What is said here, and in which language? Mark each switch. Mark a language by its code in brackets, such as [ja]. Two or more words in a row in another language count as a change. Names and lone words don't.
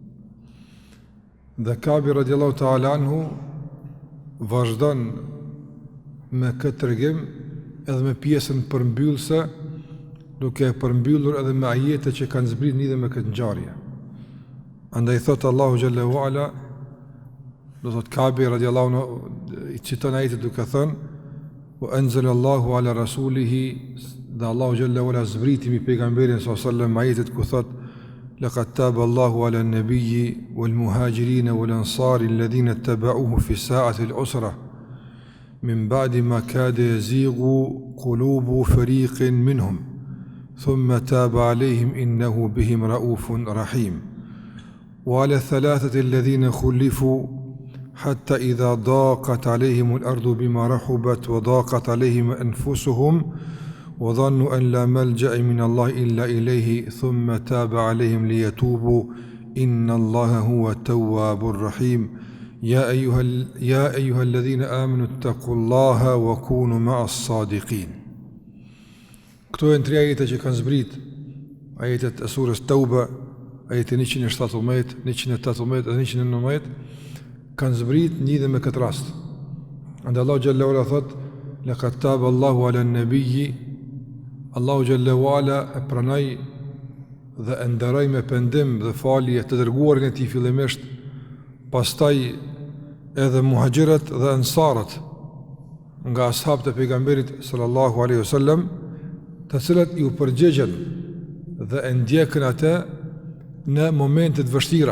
[sq] Dhe Ka'bi [ar] رضي الله تعالى عنه [sq] vazhdon me këtë tregim edhe me pjesën përmbyllëse, duke përmbyllur edhe me ajete që kanë zbritur lidhje me këtë ngjarje. Andaj thot [ar] الله جل وعلا, [sq] do thot Ka'bi [ar] رضي الله عنه [sq] i citon ajetin duke thënë: [ar] "وأنزل الله على رسوله", [sq] dhe [ar] الله جل وعلا [sq] zbriti mbi pejgamberin [ar] صلى الله عليه وسلم [sq] ajetet ku thot: [ar] "لقد تاب الله على النبي والمهاجرين والأنصار الذين اتبعوه في ساعة العسرة من بعد ما كاد يزيغ قلوب فريق منهم ثم تاب عليهم إنه بهم رءوف رحيم وعلى الثلاثة الذين خلفوا حتى إذا ضاقت عليهم الأرض بما رحبت وضاقت عليهم أنفسهم وظنوا أن لا ملجأ من الله إلا إليه ثم تاب عليهم ليتوبوا إن الله هو التواب الرحيم يا أيها الذين آمنوا اتقوا الله وكونوا مع الصادقين." [sq] Këto janë tre ajete që kanë zbrit, ajetet e surës Tauba, ajete 117, 118 dhe 119, kanë zbrit lidhje me këtë rast. Andaj [ar] الله جل وعلا [sq] thot: [ar] "لقد تاب الله على النبي", الله جل وعلا [sq] e pranoi dhe e nderoi me pendim dhe falje të dërguarin e tij fillimisht, pastaj edhe muhaxhirët dhe ansarët nga ashabët e pejgamberit [ar] صلى الله عليه وسلم, [sq] të cilët i u përgjigjen dhe e ndjekën atë në momente të vështira.